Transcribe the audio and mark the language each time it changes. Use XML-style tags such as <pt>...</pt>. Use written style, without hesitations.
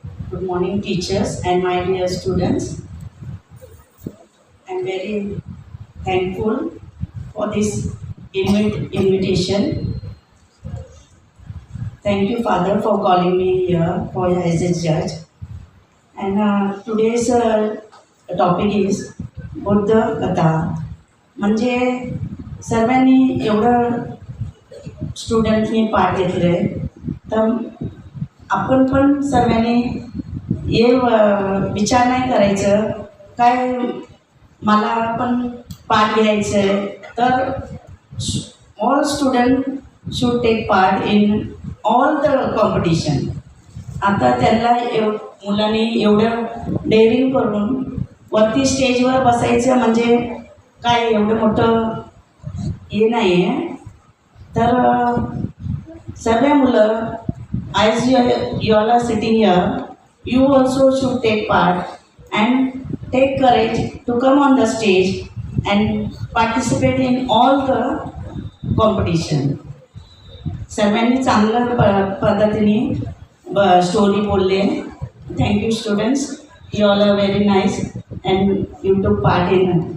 <en>Good morning, teachers and my dear students. I'm very thankful for this invitation. Thank you, Father, for calling me here as a judge. And today's topic is Buddha katha.</en> <mr>म्हणजे सर्वांनी एवढं स्टुडंटनी पाठ घेतले, तर आपण पण सर्वांनी हे विचार नाही करायचं काय मला पण पार्ट घ्यायचं आहे, तर</mr> <en>All student should take part in all the competition.</en> <mr>आता त्यांना मुलांनी एवढं डेअरिंग करून वरती स्टेजवर बसायचं म्हणजे काय एवढं मोठं हे नाही आहे. तर सर्व मुलं</mr> <en>as you all are sitting here, you also should take part and take courage to come on the stage and participate in all the competition.</en> <mr>सर्वांनी चांगल्या पद्धतीने स्टोरी बोलले.</mr> <en>Thank you students, you all are very nice and you took part in.</en>